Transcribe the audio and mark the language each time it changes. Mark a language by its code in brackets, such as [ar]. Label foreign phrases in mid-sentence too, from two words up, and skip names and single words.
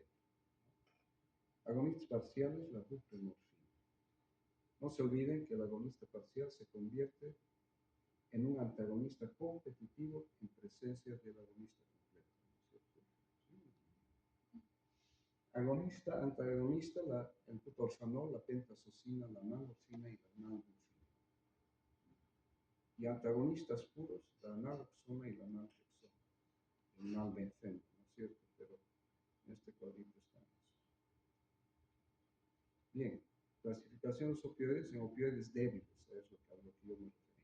[es] Agonistas parciales, la buprenorfina. No se olviden que el agonista parcial se convierte en un antagonista competitivo en presencia del agonista completo. Agonista, antagonista, el butorfanol, la pentasocina, la nalmorfina y la nalbuphina. Y antagonistas puros, la naloxona y la naltrexona, el nalbenzeno, ¿no es cierto? Pero en este cuadrito están esos. Bien, clasificación de los opioides en opioides débiles, es lo que yo me refería.